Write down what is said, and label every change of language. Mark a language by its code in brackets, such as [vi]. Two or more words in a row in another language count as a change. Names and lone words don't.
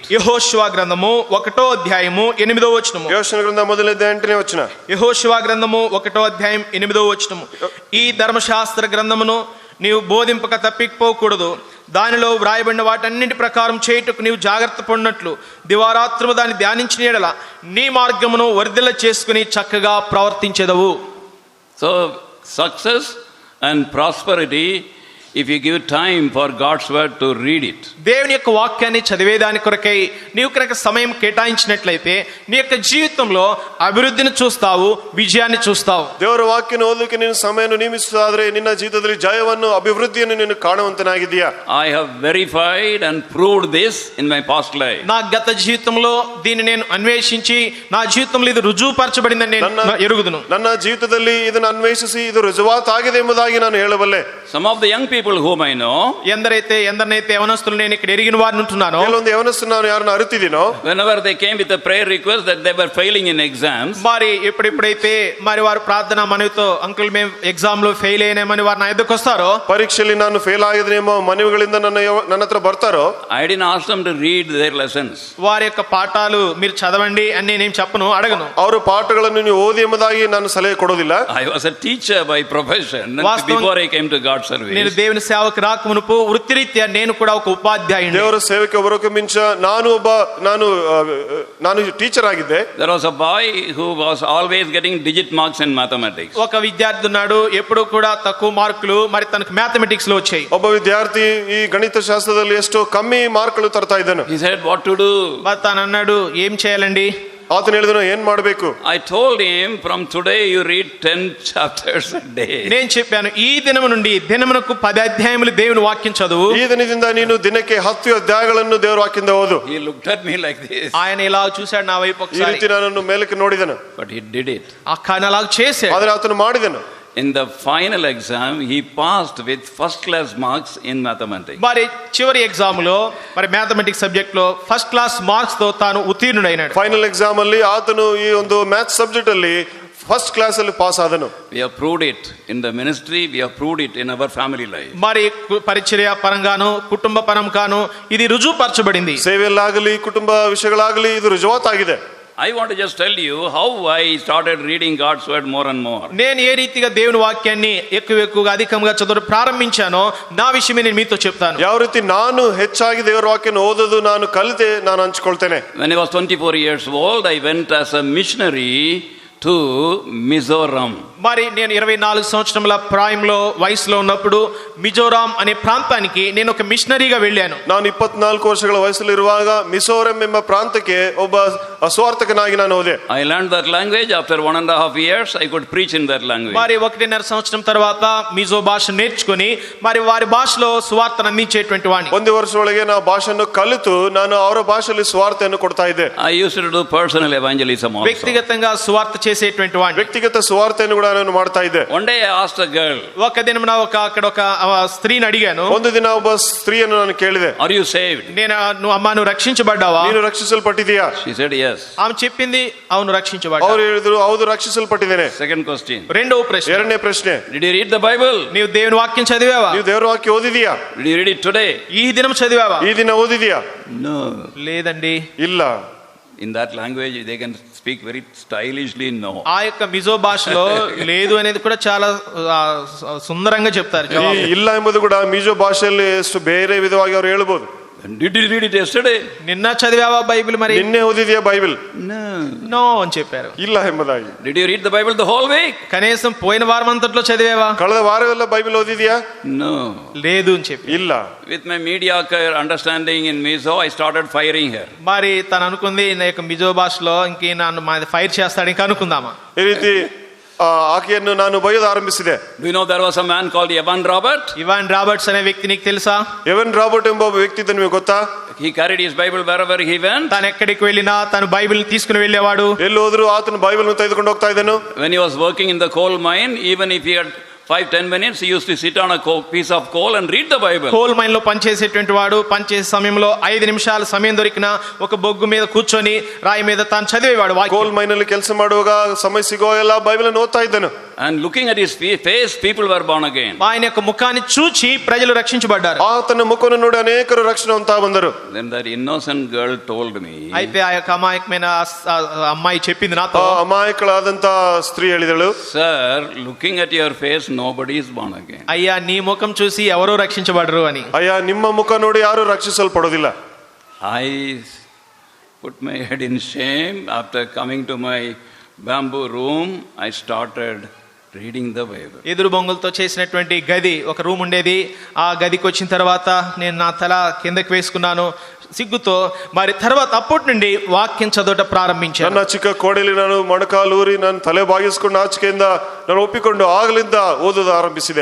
[te] యెహోషువ గ్రంథము 1వ అధ్యాయము 8వ వచనము. [kn] ಯೋಶನ ಗ್ರಂಥ 1ನೇ ಅಧ್ಯಾಯ 8ನೇ ವಚನ. [te] యెహోషువ గ్రంథము 1వ అధ్యాయం 8వ వచనము. ఈ ధర్మశాస్త్ర గ్రంథమును నీవు బోధింపక తప్పిపోకూడదు. దానిలో వ్రాయబడిన వాటన్నింటి ప్రకారం చేయుటకు నీవు జాగ్రత్త పడినట్లు దివారాత్రము దాన్ని ధ్యానించిన యెడల నీ మార్గమును వర్ధిల్ల చేసుకుని చక్కగా ప్రవర్తించెదవు. [en] So, success and prosperity if you give time for God's word to read it. [te] దేవుని యొక్క వాక్యాన్ని చదివేదాని కొరకై నీవు కనుక సమయం కేటాయించినట్లయితే నీ యొక్క జీవితంలో అభివృద్ధిని చూస్తావు, విజయాన్ని చూస్తావు. [kn] ದೇವರ ವಾಕ್ಯನ ಓದಲಿಕ್ಕೆ ನೀನು ಸಮಯವನ್ನು ನೇಮಿಸುವುದಾದ್ರೆ ನಿನ್ನ ಜೀವಿತದಲ್ಲಿ ಜಯವನ್ನು, ಅಭಿವೃದ್ಧಿಯನ್ನು ನೀನು ಕಾಣುವಂತನಾಗಿದ್ದೀಯಾ? [en] I have verified and proved this in my past life. [te] నా గత జీవితంలో దీన్ని నేను అన్వేషించి నా జీవితంలో ఇది రుజువుపరచబడిందని నేను ఎరుగుదును. [kn] ನನ್ನ ಜೀವಿತದಲ್ಲಿ ಇದನ್ನು ಅನ್ವೇಷಿಸಿ ಇದು ರುಜುವಾತಾಗಿದೆ ಎಂಬುದಾಗಿ ನಾನು ಹೇಳಬಲ್ಲೆ. [en] Some of the young people whom I know, [te] ఎందరైతే యవనస్తులు నేను ఇక్కడ ఎరిగిన వారిని ఉంటున్నానో, [kn] ಕೆಲವೊಂದು ಯವನಸ್ಥರು ನಾನು ಯಾರನ್ನ ಅರಿತಿದ್ದೀನೋ, [en] whenever they came with a prayer request that they were failing in exams, [te] మరి ఎప్పుడైతే మరి వారు ప్రార్థన మనవితో అంకుల్ మేము ఎగ్జామ్ లో ఫెయిల్ అయినామని వారు నా ఎదురుకు వస్తారో, [kn] ಪರೀಕ್ಷೆಯಲ್ಲಿ ನಾನು ಫೇಲ್ ಆಗಿದ್ದೇనేమో ಮನವಿಗಳಿಂದ ನನ್ನ ಹತ್ರ ಬರ್ತಾರೋ, [en] I didn't ask them to read their lessons. [te] వారి యొక్క పాఠాలు మీరు చదవండి అని నేనేం చెప్పను, అడగను. [kn] ಅವರ ಪಾಠಗಳನ್ನು ನೀವು ಓದಿ ಎಂಬುದಾಗಿ ನಾನು ಸಲಹೆ ಕೊಡೋದಿಲ್ಲ. [en] I was a teacher by profession before I came to God's service. [te] నేను దేవుని సేవకు రాకమునుపు వృత్తిరీత్యా నేను కూడా ఒక ఉపాధ్యాయుడిని. [kn] ದೇವರ ಸೇವೆಗೆ ಬರೋಕೆ ಮುಂಚ ನಾನು ಟೀಚರ್ ಆಗಿದ್ದೆ. [en] There was a boy who was always getting digit marks in mathematics. [te] ఒక విద్యార్థి ఉన్నాడు, ఎప్పుడు కూడా తక్కువ మార్కులు మరి తనకు మ్యాథమెటిక్స్ లో వచ్చాయి. [kn] ಒಬ್ಬ ವಿದ್ಯಾರ್ಥಿ ಈ ಗಣಿತ ಶಾಸ್ತ್ರದಲ್ಲಿ ಎಷ್ಟೋ ಕಮ್ಮಿ ಮಾರ್ಕ್ಗಳು ತರ್ತಾ ಇದ್ದಾನೆ. [en] He said, what to do? [te] మరి తను అన్నాడు, ఏం చేయాలండి? [kn] ಆತನು ಹೇಳಿದನು, ಏನ್ ಮಾಡಬೇಕು? [en] I told him, from today you read 10 chapters a day. [te] నేను చెప్పాను, ఈ దినము నుండి దినమునకు 10 అధ్యాయములు దేవుని వాక్యం చదువు. [kn] ಈ ದಿನದಿಂದ ನೀನು ದಿನಕ್ಕೆ 10 ಅಧ್ಯಾಯಗಳನ್ನು ದೇವರ ವಾಕ್ಯದಿಂದ ಓದು. [en] He looked at me like this. [te] ఆయన ఇలా చూశాడు నా వైపు [kn] ಈ ರೀತಿ [te] ఒకసారి. [kn] ನನ್ನನ್ನು ಮೇಲಕ್ಕೆ ನೋಡಿದನು. [en] But he did it. [te] కానీ అలా చేశాడు. [kn] ಆದರೆ ಆತನು ಮಾಡಿದನು. [en] In the final exam, he passed with first class marks in mathematics. [te] మరి చివరి ఎగ్జామ్ లో మరి [en] mathematics subject [te] లో [en] first class marks [te] తో తాను ఉత్తీర్ణుడైనాడు. [en] final exam [kn] ಅಲ್ಲಿ ಆತನು ಈ ಒಂದು [en] maths subject [kn] ಅಲ್ಲಿ [en] first class [kn] ಅಲ್ಲಿ ಪಾಸ್ ಆದನು. [en] We have proved it in the ministry, we have proved it in our family life. [te] మరి పరిచర్య పరంగాను కుటుంబ పరంగాను ఇది రుజువుపరచబడింది. [kn] ಸೇವೆಯಲ್ಲಾಗಲಿ ಕುಟುಂಬ ವಿಷಯಗಳಾಗಲಿ ಇದು ರುಜುವಾತಾಗಿದೆ. [en] I want to just tell you how I started reading God's word more and more. [te] నేను ఏ రీతిగా దేవుని వాక్యాన్ని ఎక్కువగా అధికంగా చదవడం ప్రారంభించానో నా విషయమే నేను మీతో చెప్తాను. [kn] ಯಾವ ರೀತಿ ನಾನು ಹೆಚ್ಚಾಗಿ ದೇವರ ವಾಕ್ಯನ ಓದೋದು ನಾನು ಕಲಿತೆ ನಾನು ಹಂಚ್ಕೊಳ್ತೇನೆ. [en] When I was 24 years old, I went as a missionary to Mizoram. [te] మరి నేను 24 సంవత్సరముల ప్రాయంలో వయసులో ఉన్నప్పుడు మిజోరాం అనే ప్రాంతానికి నేను ఒక మిషనరీగా వెళ్ళాను. [kn] ನಾನು 24 ವರ್ಷಗಳ ವಯಸ್ಸಲ್ಲಿರುವಾಗ ಮಿಜೋರಂ ಎಂಬ ಪ್ರಾಂತಕ್ಕೆ ಒಬ್ಬ ಸ್ವಾರ್ಥಕನಾಗಿ ನಾನು ಹೋದೆ. [en] I learned that language. After 1.5 years, I could preach in that language. [te] మరి 1.5 సంవత్సరం తర్వాత మిజో భాష నేర్చుకొని మరి వారి భాషలో సువార్తను అందించేటువంటి వాడిని. [kn] ಒಂದು ವರ್ಷದೊಳಗೆ ನಾನು ಭಾಷೆಯನ್ನು ಕಲಿತು ನಾನು ಅವರ ಭಾಷೆಯಲ್ಲಿ ಸುವಾರ್ತೆಯನ್ನು ಕೊಡ್ತಾ ಇದ್ದೆ. [en] I used to do personal evangelism also. [te] వ్యక్తిగతంగా సువార్త చేసేటువంటి వాడిని. [kn] ವ್ಯಕ್ತಿಗತ ಸುವಾರ್ತೆಯನ್ನು ಕೂಡ ನಾನು ಮಾಡ್ತಾ ಇದ್ದೆ. [en] One day I asked a girl, [te] ఒక దినం అక్కడ ఒక స్త్రీని అడిగాను. [kn] ಒಂದು ದಿನ ಒಬ್ಬ ಸ್ತ್ರೀಯನ್ನು ನಾನು ಕೇಳಿದೆ, [en] are you saved? [te] నువ్వు రక్షించబడ్డావా? [kn] ನೀನು ರಕ್ಷಿಸಲ್ಪಟ್ಟಿದೀಯಾ? [en] She said yes. [te] ఆమె చెప్పింది అవును రక్షించబడ్డా. [kn] ಅವರು ಹೇಳಿದ್ರು ಹೌದು ರಕ್ಷಿಸಲ್ಪಟ್ಟಿದ್ದೇನೆ. [en] Second question. [te] రెండవ ప్రశ్న, [kn] ಎರಡನೇ ಪ್ರಶ್ನೆ, [en] did you read the Bible? [te] నీవు దేవుని వాక్యం చదివావా? [kn] ನೀವು ದೇವರ ವಾಕ್ಯ ಓದಿದೀಯಾ? [en] Did you read it today? [te] ఈ దినం చదివావా? [kn] ಈ ದಿನ ಓದಿದೀಯಾ? [en] No. [te] లేదండి. [kn] ಇಲ್ಲ. [en] In that language they can speak very stylishly no. [te] ఆ యొక్క మిజో భాషలో లేదు అనేది కూడా చాలా సుందరంగా చెప్తారు. [kn] ಈ ಇಲ್ಲ ಎಂಬುದು ಕೂಡ ಮಿಜೋ ಭಾಷೆಯಲ್ಲಿ ಎಷ್ಟು ಬೇರೆ ವಿಧವಾಗಿ ಅವರು ಹೇಳ್ಬೋದು. [en] Did you read it yesterday? [te] నిన్న చదివావా బైబిల్? మరి [kn] ನಿನ್ನೆ ಓದಿದೀಯಾ ಬೈಬಲ್? [en] No. [te] నో అని చెప్పారు. [kn] ಇಲ್ಲ ಎಂಬುದಾಗಿ. [en] Did you read the Bible the whole week? [te] కనీసం పోయిన వారం అంతట్లో చదివావా? [kn] ಕಳೆದ ವಾರವೆಲ್ಲ ಬೈಬಲ್ ಓದಿದೀಯಾ? [en] No. [te] లేదు అని చెప్పి. [kn] ಇಲ್ಲ. [en] With my mediocre understanding in Mizo, I started firing her. [te] మరి తను అనుకుంది నా యొక్క మిజో భాషలో ఇంకే నన్ను ఫైర్ చేస్తాడు ఇంకా అనుకుందామా. [kn] ಈ ರೀತಿ ಆಕೆಯನ್ನು ನಾನು ಬೈಯೋದು ಆರಂಭಿಸಿದೆ. [en] Do you know there was a man called Evan Robert? [te] ఇవాన్ రాబర్ట్స్ అనే వ్యక్తి నీకు తెలుసా? [kn] ಎವನ್ ರಾಬರ್ಟ್ ಎಂಬ ಒಬ್ಬ ವ್ಯಕ್ತಿ ಇದ್ದ ನಿಮಗೆ ಗೊತ್ತಾ? [en] He carried his Bible wherever he went. [te] తను ఎక్కడికి వెళ్ళినా తను బైబిల్ తీసుకుని వెళ్ళేవాడు. [kn] ಎಲ್ಲಿ ಹೋದ್ರು ಆತನ ಬೈಬಲ್ ತೆಗೆದುಕೊಂಡು ಹೋಗ್ತಾ ಇದ್ದನು. [en] When he was working in the coal mine, even if he had 5-10 minutes, he used to sit on a piece of coal and read the Bible. coal mine [te] లో పనిచేసేటువంటి వాడు పనిచేసే సమయంలో 5 నిమిషాల సమయం దొరికినా ఒక బొగ్గు మీద కూర్చొని రాయి మీద తాను చదివేవాడు. [en] coal mine [kn] ಅಲ್ಲಿ ಕೆಲಸ ಮಾಡುವಾಗ ಸಮಯ ಸಿಗೋ ಎಲ್ಲ ಬೈಬಲ್ ಅನ್ನು ಓದ್ತಾ ಇದ್ದನು. [en] And looking at his face, people were born again. [te] ఆయన యొక్క ముఖాన్ని చూచి ప్రజలు రక్షించబడ్డారు. [kn] ಆತನ ಮುಖವನ್ನು ನೋಡಿ ಅನೇಕರು ರಕ್ಷಣೆ ಹೊಂದುತ್ತಾ ಬಂದರು. [en] Then that innocent girl told me, [te] అయితే ఆ యొక్క అమాయకమైన అమ్మాయి చెప్పింది నాతో, [kn] ಅಮಾಯಕಳಾದಂತ ಸ್ತ್ರೀ ಹೇಳಿದಳು, [en] sir, looking at your face, nobody is born again. [te] అయ్యా నీ ముఖం చూసి ఎవరో రక్షించబడరు అని. [kn] ಅಯ್ಯ ನಿಮ್ಮ ಮುಖ ನೋಡಿ ಯಾರು ರಕ್ಷಿಸಲ್ಪಡೋದಿಲ್ಲ. [en] I put my head in shame. After coming to my bamboo room, I started reading the Bible. [te] ఎదురు బొంగులతో చేసినటువంటి గది ఒక రూమ్ ఉండేది. ఆ గదికి వచ్చిన తర్వాత నేను నా తల కిందకి వేసుకున్నాను సిగ్గుతో. మరి తర్వాత అప్పటి నుండి వాక్యం చదవట ప్రారంభించాను. [kn] ನನ್ನ ಚಿಕ್ಕ ಕೋಣೆಯಲ್ಲಿ ನಾನು ಮೊಣಕಾಲೂರಿ ನಾನು ತಲೆ ಬಾಗಿಸಿಕೊಂಡು ಆಚೆಯಿಂದ ನಾನು ಒಪ್ಪಿಕೊಂಡು ಆಗಲಿಂದ ಓದೋದು ಆರಂಭಿಸಿದೆ.